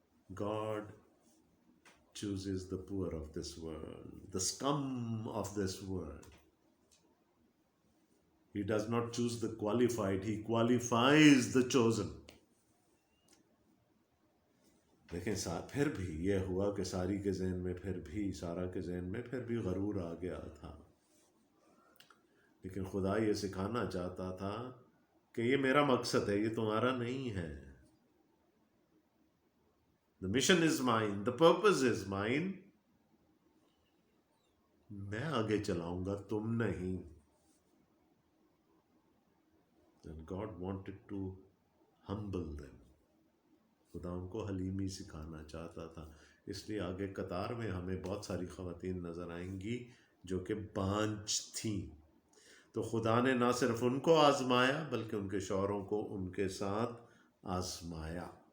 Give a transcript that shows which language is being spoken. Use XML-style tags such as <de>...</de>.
<en>God chooses the poor of this world, the scum of this world. He does not choose the qualified, he qualifies the chosen.</en> <ur>لیکن پھر بھی یہ ہوا کہ ساری کے ذہن میں سارا کے ذہن میں پھر بھی غرور آ گیا تھا. لیکن خدا یہ سکھانا چاہتا تھا کہ یہ میرا مقصد ہے، یہ تمہارا نہیں ہے.</ur> <en>The mission is mine, the purpose is mine.</en> <ur>میں آگے چلاؤں گا، تم نہیں.</ur> <en>And God wanted to humble them.</en> <ur>خدا ان کو حلیمی سکھانا چاہتا تھا. اس لیے آگے قطار میں ہمیں بہت ساری خواتین نظر آئیں گی جو کہ بانجھ تھیں. تو خدا نے نہ صرف ان کو آزمایا بلکہ ان کے شوہروں کو ان کے ساتھ آزمایا.</ur>